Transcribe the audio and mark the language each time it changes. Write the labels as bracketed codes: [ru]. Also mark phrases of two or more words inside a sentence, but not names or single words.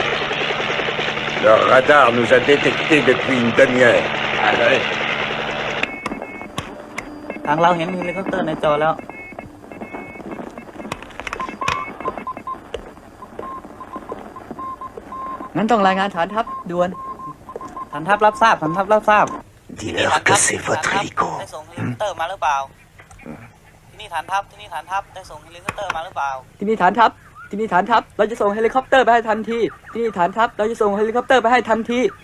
[fr] Leur radar nous a détectés depuis une demi-heure. Allez. [th] ทางเราเห็นเฮลิคอปเตอร์ในจอแล้ว งั้นต้องรายงานฐานทัพด่วนฐานทัพรับทราบฐานทัพรับทราบ [fr] Dis-leur que c'est votre hélico. [th] ได้ส่งเฮลิคอปเตอร์มาหรือเปล่านี่ฐานทัพที่นี่ฐานทัพได้ส่งเฮลิคอปเตอร์มาหรือเปล่า ที่นี่ฐานทัพที่นี่ฐานทัพเราจะส่งเฮลิคอปเตอร์ไปให้ทันทีที่นี่ฐานทัพเราจะส่งเฮลิคอปเตอร์ไปให้ทันที